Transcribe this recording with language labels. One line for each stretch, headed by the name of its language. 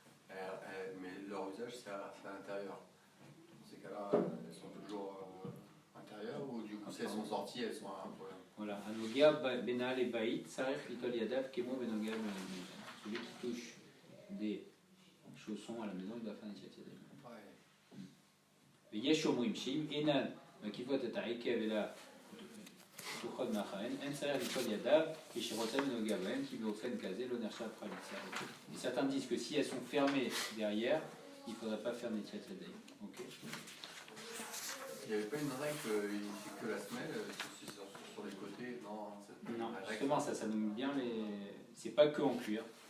French: Mais leur usage, c'est à l'intérieur. Dans ces cas-là, elles sont toujours à l'intérieur ou du coup, si elles sont sorties, elles sont à un problème. Voilà, Anogia, Benal et Baït, Sarech, Litol Yadav, Kemo, Benoga, celui qui touche des chaussons à la maison, il doit faire un Netiat Yadayim.
Hebrew: ויש אומרים שאם אינן מקיפות את העקב אלא פתוחות מאחריהן, אין צריך ליטול ידיו כשרוצה ונוגע בהן, כי באופן כזה לא נחשב חליצה.
French: Et certains disent que si elles sont fermées derrière, il ne faudrait pas faire Netiat Yadayim. Okay. Il n'y avait pas une règle que la semelle, sur les côtés, non? Non, justement, ça nomme bien les. C'est pas que en cuir.